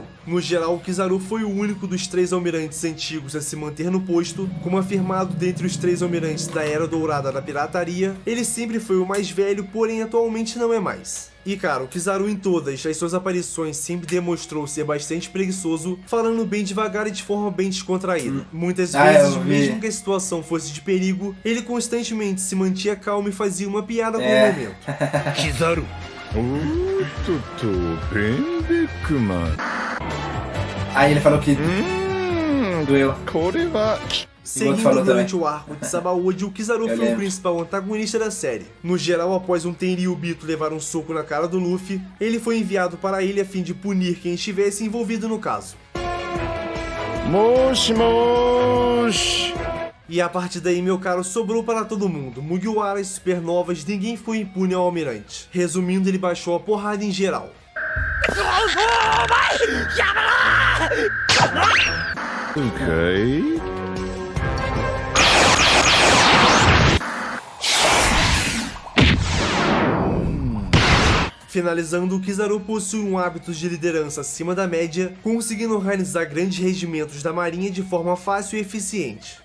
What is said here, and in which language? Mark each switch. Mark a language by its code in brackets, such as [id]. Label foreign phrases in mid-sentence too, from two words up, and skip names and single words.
[pt] No geral, o Kizaru foi o único dos 3 almirantes antigos a se manter no posto, como afirmado dentre os 3 almirantes da Era Dourada da Pirataria, ele sempre foi o mais velho, porém atualmente não é mais. E cara, o Kizaru em todas as suas aparições sempre demonstrou ser bastante preguiçoso, falando bem devagar e de forma bem descontraída. Muitas vezes, eu vi. mesmo que a situação fosse de perigo, ele constantemente se mantinha calmo e fazia uma piada com o momento. [ja] キザルおーっとベンベックマン [pt] Aí ele falou que doeu. [ja] これは [pt] Seguindo falou durante o arco de Sabaody, o Kizaru Eu foi o lembro. principal antagonista da série. No geral, após um Tenryubito levar um soco na cara do Luffy, ele foi enviado para a ilha a fim de punir quem estivesse envolvido no caso. [ja] もしもーし [pt] E a partir daí, meu caro, sobrou para todo mundo. Mugiwaras, supernovas, ninguém ficou impune ao almirante. Resumindo, ele baixou a porrada em geral. Ok. Finalizando, o Kizaru possui um hábito de liderança acima da média, conseguindo organizar grandes regimentos da marinha de forma fácil e eficiente.